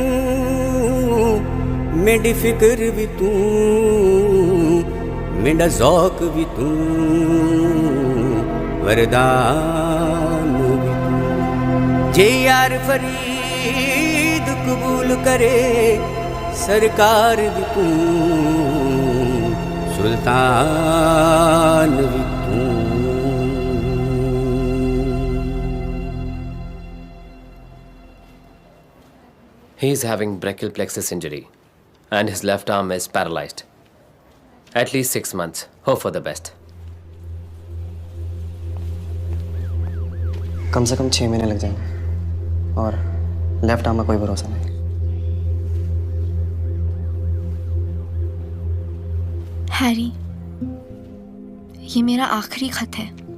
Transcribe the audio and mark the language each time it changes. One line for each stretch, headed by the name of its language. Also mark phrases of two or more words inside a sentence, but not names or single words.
Hindi: मेरी फिक्र भी तू, मेरा ज़ौक़ भी तू, वरदान भी तू।
Punjabi: ਜੇ ਯਾਰ ਫ਼ਰੀਦ ਕਬੂਲ ਕਰੇ, ਸਰਕਾਰ ਭੀ ਤੂੰ, ਸੁਲਤਾਨ ਭੀ ਤੂੰ।
English: He is having brachial plexus injury and his left arm is paralyzed. At least 6 months. Hope for the best.
Hindi: कम से कम 6 महीने लग जाएंगे और
English: left arm
Hindi: में कोई भरोसा नहीं। हैरी, ये मेरा आखिरी खत है।